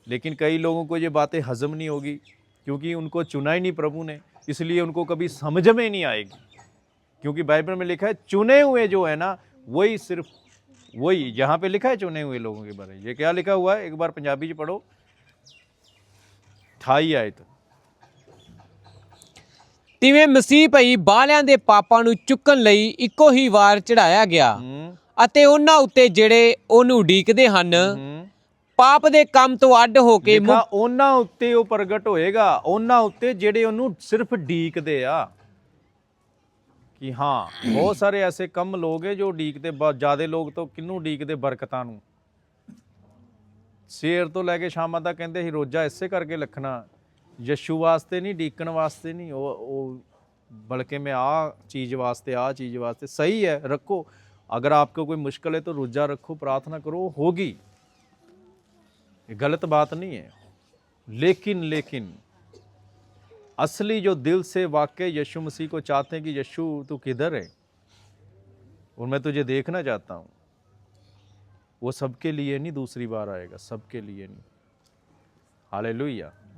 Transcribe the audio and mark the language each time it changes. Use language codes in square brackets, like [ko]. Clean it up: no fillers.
[hi] लेकिन कई लोगों को ये बातें हजम नहीं होगी, क्योंकि उनको चुना ही नहीं प्रभु ने, इसलिए उनको कभी समझ में नहीं आएगी। क्योंकि बाइबल में लिखा है चुने हुए जो है ना, वही, सिर्फ वही, जहाँ पे लिखा है चुने हुए लोगों के बारे में, ये क्या लिखा हुआ है, एक बार पंजाबी च पढ़ो 28 आयत। [pa] ਤਿਵੇਂ ਮਸੀਹ ਭਈ ਬਾਲਿਆਂ ਦੇ ਪਾਪਾਂ ਨੂੰ ਚੁੱਕਣ ਲਈ ਇੱਕੋ ਹੀ ਵਾਰ ਚੜਾਇਆ ਗਿਆ ਅਤੇ ਉਹਨਾਂ ਉੱਤੇ ਜਿਹੜੇ ਉਹਨੂੰ ਉਡੀਕਦੇ ਹਨ ਪਾਪ ਦੇ ਕੰਮ ਤੋਂ ਅੱਡ ਹੋ ਕੇ ਲਿਖਾ ਉਹਨਾਂ ਉੱਤੇ ਉਹ ਪ੍ਰਗਟ ਹੋਏਗਾ, ਉਹਨਾਂ ਉੱਤੇ ਜਿਹੜੇ ਉਹਨੂੰ ਸਿਰਫ ਡੀਕਦੇ ਆ। ਕਿ ਹਾਂ, [hi] ਬਹੁਤ ਸਾਰੇ ਐਸੇ ਕਮ ਲੋਗ ਹੈ ਜੋ ਡੀਕਦੇ, [pa] ਬਹੁਤ ਜ਼ਿਆਦੇ ਲੋਕ ਤਾਂ ਕਿਹਨੂੰ ਡੀਕਦੇ, ਬਰਕਤਾਂ ਨੂੰ। ਸਵੇਰ ਤੋਂ ਲੈ ਕੇ ਸ਼ਾਮਾਂ ਤੱਕ ਕਹਿੰਦੇ ਸੀ ਰੋਜ਼ਾ ਇਸੇ ਕਰਕੇ ਰੱਖਣਾ, ਯਸ਼ੂ ਵਾਸਤੇ ਨਹੀਂ, ਡੀਕਣ ਵਾਸਤੇ ਨਹੀਂ, ਉਹ बल्कि मैं आ चीज़ वास्ते सही है, रखो। [hi] अगर आपको कोई मुश्किल है तो रोज़ा रखो, प्रार्थना करो, होगी, ये गलत बात नहीं है। लेकिन असली जो दिल से वाकई यीशु मसीह को चाहते हैं कि यीशु तू किधर है और मैं तुझे देखना चाहता हूँ, वो सबके लिए नहीं दूसरी बार आएगा, सबके लिए नहीं। हालेलुया।